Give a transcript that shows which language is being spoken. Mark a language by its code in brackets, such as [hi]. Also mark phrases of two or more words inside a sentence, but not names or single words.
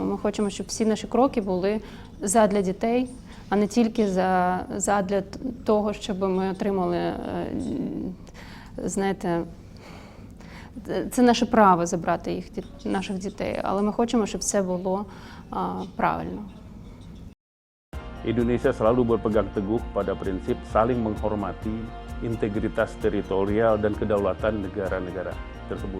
[uk] Ми хочемо, щоб всі наші кроки були задля дітей, а не тільки задля того, щоб ми отримали, знаєте, це наше право забрати наших дітей, але ми хочемо, щоб це було правильно. [id] Indonesia selalu berpegang teguh pada prinsip saling menghormati integritas teritorial dan kedaulatan negara-negara tersebut.